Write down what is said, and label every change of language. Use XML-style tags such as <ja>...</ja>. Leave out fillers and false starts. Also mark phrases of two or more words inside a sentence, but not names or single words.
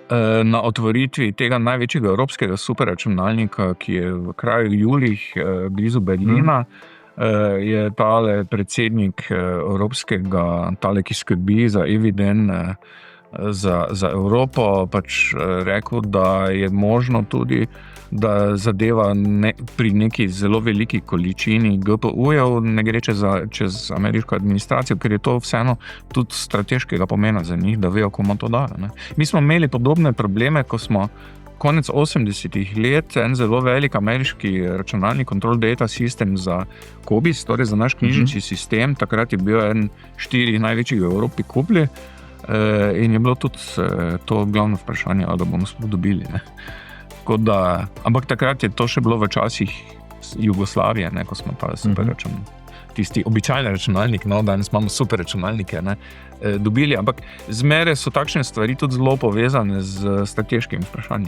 <sl>na otvoritvi tega največjega evropskega superračunalnika, ki je v kraju Jülich, blizu Berlina, je tale predsednik evropskega, tale, ki skrbi za Eviden, za Evropo, pač rekel, da je možno tudi, da zadeva pri neki zelo veliki količini GPU-jev ne gre čez ameriško administracijo, ker je to vseeno tudi strateškega pomena za njih, da vejo, komu to dajo. Ne. Mi smo imeli podobne probleme, ko smo konec 80-ih let en zelo velik ameriški računalni</sl> <en>control data system</en> <sl>za COBIS, torej za naš knjižnični sistem, takrat je bil en 4 največjih v Evropi kuplji, in je bilo tudi to glavno vprašanje, da bomo sploh dobili. Ne. Ampak takrat je to še bilo v časih Jugoslavije, ne, ko smo ta tisti običajni računalnik, no, danes imamo super računalnike, ne, dobili, ampak zmeraj so takšne stvari tudi zelo povezane z strateškim vprašanjem.</sl>